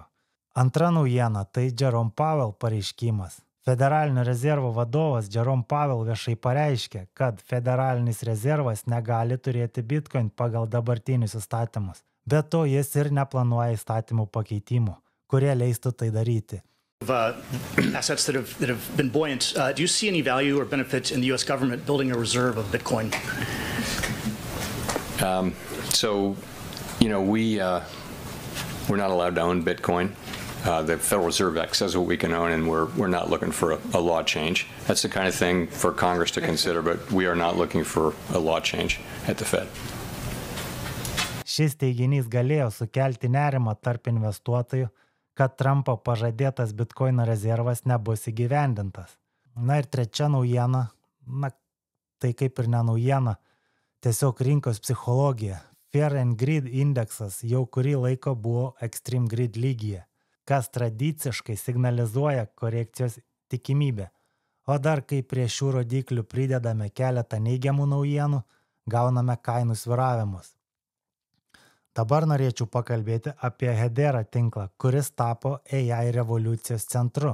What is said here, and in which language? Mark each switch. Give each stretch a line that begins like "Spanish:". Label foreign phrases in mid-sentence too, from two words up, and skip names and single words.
Lithuanian: Antra naujiena – tai Jerome Powell pareiškimas. Federalinio rezervo vadovas Jerome Powell viešai pareiškė, kad Federalinis rezervas negali turėti bitcoin pagal dabartinius įstatymus. Be to jis ir neplanuoja įstatymų pakeitimų, kurie leistų tai daryti.
English: Assets that have been buoyant. Do you see any value or benefit in the U.S. government building a reserve of Bitcoin? We're not allowed to own Bitcoin. The Federal Reserve Act says what we can own, and we're not looking for a law change. That's the kind of thing for Congress to consider, but we are not looking for a law change at the Fed.
Lithuanian: Šis teiginys galėjo sukelti nerimą tarp investuotojų, kad Trumpo pažadėtas bitkoino rezervas nebus įgyvendintas. Na ir trečia naujiena, tai kaip ir ne naujiena, tiesiog rinkos psichologija. Fear and Greed indeksas jau kurį laiko buvo
English: Extreme Greed
Lithuanian: lygyje, kas tradiciškai signalizuoja korekcijos tikimybę. O dar kai prie šių rodiklių pridedame keletą neigiamų naujienų, gauname kainų svyravimus. Dabar norėčiau pakalbėti apie Hedera tinklą, kuris tapo AI revoliucijos centru.